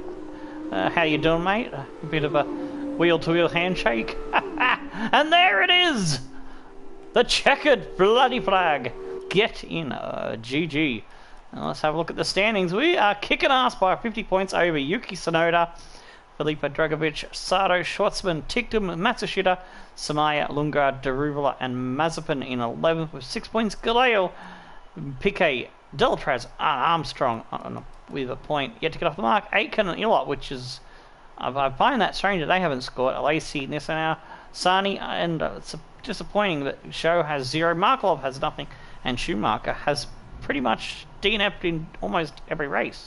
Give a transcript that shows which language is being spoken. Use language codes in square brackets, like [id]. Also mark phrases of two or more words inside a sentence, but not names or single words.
[en] How you doing, mate? A bit of a wheel-to-wheel handshake. And there it is! The checkered bloody flag. Get in, GG. Now let's have a look at the standings. We are kicking ass by 50 points over Yuki Tsunoda, Felipe Dragovic, Sato, Schwartzman, Tictum, Matsushita, Samaya, Lundgaard, Deruvala, and Mazepin in 11th with 6 points. Galeo, Piquet, Deltraz, Armstrong with a point yet to get off the mark. Aitken and Ilott, which is, I find that strange that they haven't scored. Lacey, Nissanau, Sani, and it's disappointing that Show has 0, Markelov has nothing, and Schumacher has pretty much DNF'd in almost every race.